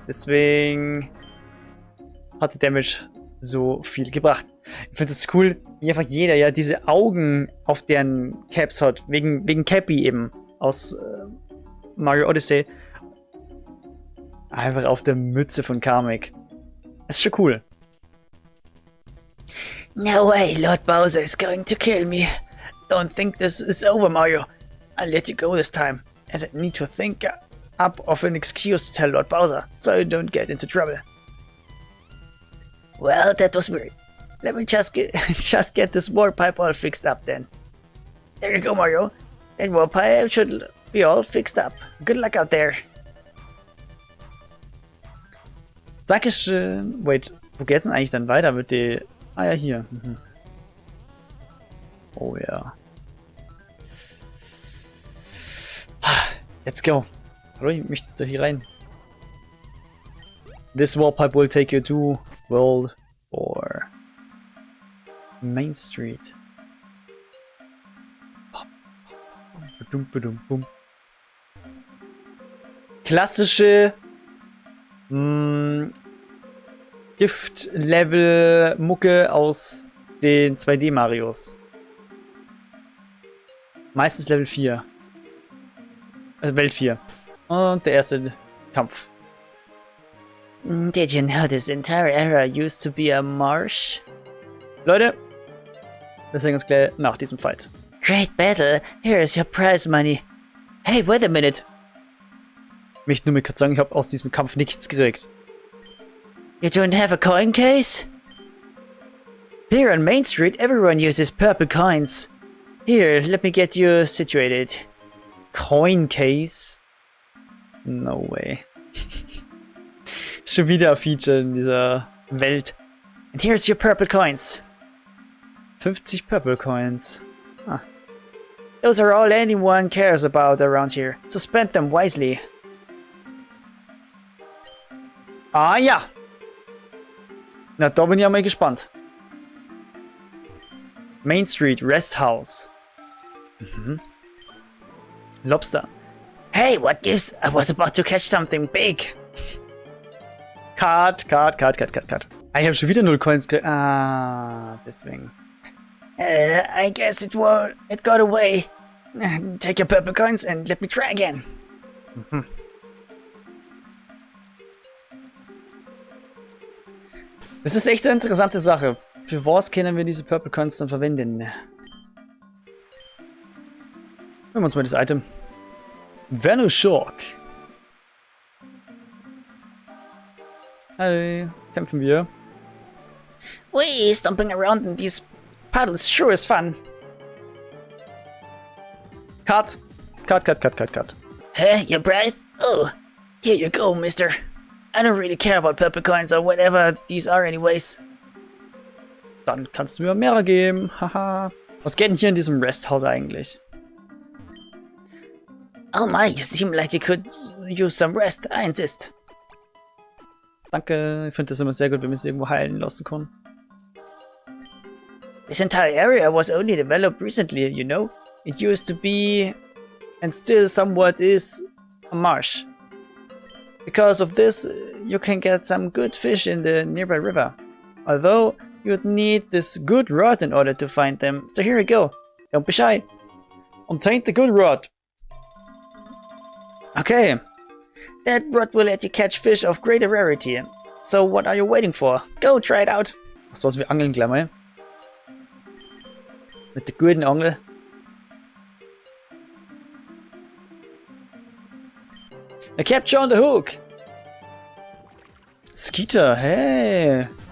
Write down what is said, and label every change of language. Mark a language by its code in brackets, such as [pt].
[de] Deswegen hat der Damage so viel gebracht. Ich finde es cool, wie einfach jeder ja diese Augen auf deren Caps hat. Wegen Cappy eben. Aus Mario Odyssey. Einfach auf der Mütze von Kamek. Das ist schon cool. [en] No way, Lord Bowser is going to kill me. Don't think this is over, Mario. I'll let you go this time, as I need to think up of an excuse to tell Lord Bowser, so you don't get into trouble. Well, that was weird. Let me just get this warp pipe all fixed up then. There you go, Mario. That warp pipe should be all fixed up. Good luck out there. [de] Dankeschön. Wait, wo geht's denn eigentlich dann weiter mit die... Ah ja, hier. Mhm. Oh ja. [en] Let's go. [de] Hallo, ich möchtest du hier rein? [en] This warp pipe will take you to World or Main Street. [de] Klassische Gift-Level-Mucke aus den 2D-Marios. Meistens Level 4. Welt 4. Und der erste Kampf. [en] Did you know this entire area used to be a marsh? [de] Leute, wir sehen uns gleich nach diesem Fight. [en] Great battle. Here is your prize money. Hey, wait a minute. [de] Ich möchte nur mal kurz sagen, ich habe aus diesem Kampf nichts gekriegt. [en] You don't have a coin case? Here on Main Street, everyone uses purple coins. Here, let me get you situated. Coin Case? No way. [de] Schon wieder ein Feature in dieser Welt. [en] And here's your purple coins. 50 Purple Coins. Ah. Those are all anyone cares about around here, so spend them wisely. [de] Ah ja! Na, da bin ich ja mal gespannt. [en] Main Street Rest House. Mhm. Lobster. Hey, what gives? I was about to catch something big. Cut. [de] Ah, ich habe schon wieder 0 Coins gekriegt. Ah, deswegen. [en] I guess it got away. Take your purple coins and let me try again. Mhm. [de] Das ist echt eine interessante Sache. Für was können wir diese Purple Coins dann verwenden? Nehmen wir uns mal das Item. [en] Venoshock. [de] Hi, kämpfen wir. [en] Wee, stomping around in these puddles sure is fun. Cut. Huh? Your prize? Oh, here you go, mister. I don't really care about purple coins or whatever these are anyways. [de] Dann kannst du mir mehrere geben. Haha. Was geht denn hier in diesem Resthaus eigentlich? [en] Oh my, you seem like you could use some rest, I insist. [de] Danke, ich finde das immer sehr gut, wenn wir es irgendwo heilen lassen können. [en] This entire area was only developed recently, you know? It used to be, and still somewhat is, a marsh. Because of this, you can get some good fish in the nearby river. Although, you'd need this good rod in order to find them. So here you go. Don't be shy. Obtain the good rod. Okay. That rod will let you catch fish of greater rarity. So what are you waiting for? Go try it out. [de] Das war's, wir angeln gleich mal. Mit der guten Angel. [en] A capture on the hook. Skeeter, hey.